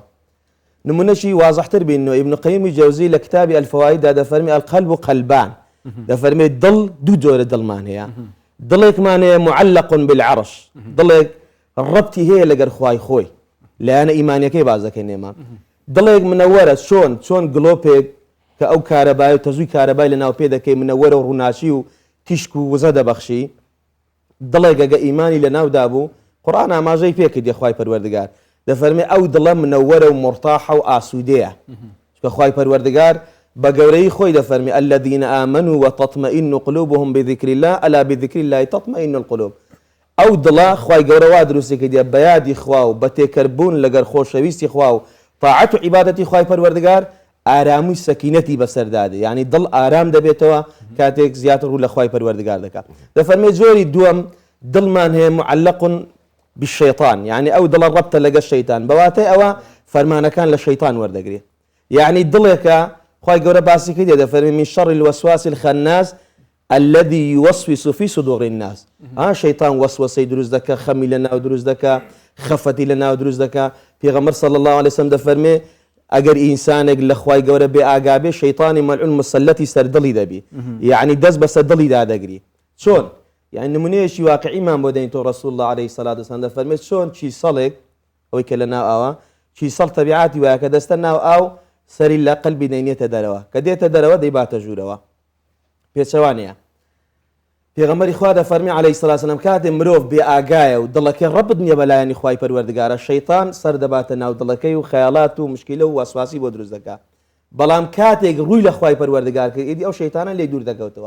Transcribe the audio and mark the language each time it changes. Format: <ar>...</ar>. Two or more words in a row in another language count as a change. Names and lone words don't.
<ckb>نمونەشی وازحتر بینەوە ئیبن قەییمی جەوزی لە کتابی ئەلفەوایددا دەفەرمێ</ckb> <ar>القەلب قەلبان</ar> <ckb>دەفەرمێ دڵ دوو جۆرە دڵمان هەیە دڵێکمان هەیە</ckb> <ar>معلق بالعرش</ar> <ckb>دڵێک ڕەبتی هەیە لەگەر خوای خۆی لایەنە ئیمانیەکەی بازەکەی نێمان دڵێک منەوەرە چۆن گلۆپێک کە ئەو کارەبای و تەزووی کارەبای لە ناو پێ دەکەی منەوەرە و ڕووناچی و تیشک و وزە دەبەخشی دڵێک ئەگە ئیمانی لە ناودا بوو قورئان ئاماژەی پێکردی خوای پەروەردگار دەفەرمێ ئەو دڵە منەوەرە و مرتاحە و ئاسوودەیە چکە خوای پەروەردگار بە گەورەی خۆی دەفەرمێ</ckb> <ar>الذين آمنوا وتطمئن قلوبهم بذكر الله ألا بذكر الله تطمئن القلوب.</ar> <ckb>ئەو دڵە خوای گەورە وا دروستی کردیە بە یادی خوا و بە تێکەربوون لەگەر خۆشەویستی خوا و طاعەت و عیبادەتی خوای پەروەردگار ئارامی سەکینەتی بەسەردادێ یعنی دڵ ئارام دەبێتەوە کاتێک زیاتر ڕوو لە خوای پەروەردگار دەکات. دەفەرمێ جۆری دووەم دڵمان هەیە</ckb> <ar>معلق بالشەیطان</ar> <ckb>یعنی ئەو دڵە ڕەبتە لەگەڵ شەیطان بەواتای ئەوە فەرمانەکان لە شەیطان وەردەگرێت یعنی دڵێکە خوای گەورە باسی کردی دەفەرمێ</ckb> <ar>من شەڕ الوسواس الخناس الذي يوسوس في صدور الناس.</ar> <ckb>شەیطان وەسوەسەی دروست دەکە خەمی لە ناو دروست دەکە خەفەتی لە ناو دروست دەکە پێغەمبەر</ckb> <ar>صلی الله عليه وسلم</ar> <ckb>دەفەرمێ ئەگەر ئینسانێک لە خوای گەورە بێ ئاگابێ شەیطانی مەلعون مسەلەتی سەر دڵی دەبی یعنی دەست بەسەر دڵیدا دەگری چۆن یعنی نمونەیەکی واقعیمان بۆ دەین تۆ</ckb> <ar>ڕەسوول الله عليه الصلاة والسلام</ar> <ckb>دەفەرمێت چۆن چیسەڵێک ئەوەی کە لە ناو ئاوە چیسەڵ تەبیعاتی وایە کە دەستە ناو ئاو سەری لە قەلبی دەینێتە دەرەوە کە دێتە دەرەوە دەیباتە ژوورەوە پێچەوانەیە. پێغەمبەری خوا دەفەرمێ</ckb> <ar>عەلەیهی سەڵات وسەلام</ar> <ckb>کاتێ مرۆڤ بێ ئاگایە و دڵەکەی ڕەبت نییە بەلایەنی خوای پەروەردگارە شەیطان سەر دەباتە ناو دڵەکەی و خەیاڵات و مشکیلە و وەسواسی بۆ دروست دەکات بەڵام کاتێک ڕووی لە خوای پەروەردگار کرد ئیدی ئەو شەیطانە لێ دوور دەکەوتەوە.</ckb>